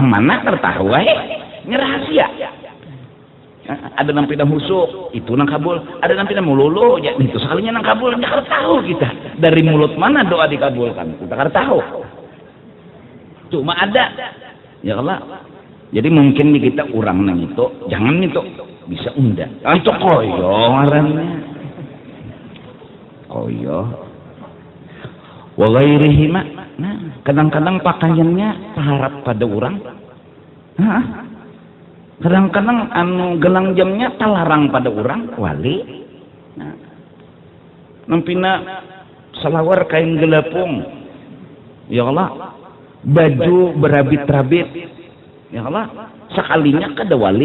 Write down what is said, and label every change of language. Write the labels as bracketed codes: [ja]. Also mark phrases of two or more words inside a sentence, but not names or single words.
[bjn] Nang mana kada tahu ini rahasia. Ada nang pindah husuk itu nang kabul, ada nang pindah mululu ya itu sekalinya nang kabul. Kada tahu kita dari mulut mana doa dikabulkan, kita kada tahu. Cuma ada [ar] ya Allah. [bjn] Jadi mungkin nih kita orang nang itu jangan itu bisa unda itu koyo ngarannya koyo [ar] wa ghairihi [bjn] ma. Nah kadang-kadang pakaiannya harap pada orang, kadang-kadang anu gelang jamnya talarang pada orang wali. Nah, nampina salawar kain gelapung [ar] ya Allah, [bjn] baju berabit-rabit [ar] ya Allah, [bjn] sekalinya kada wali.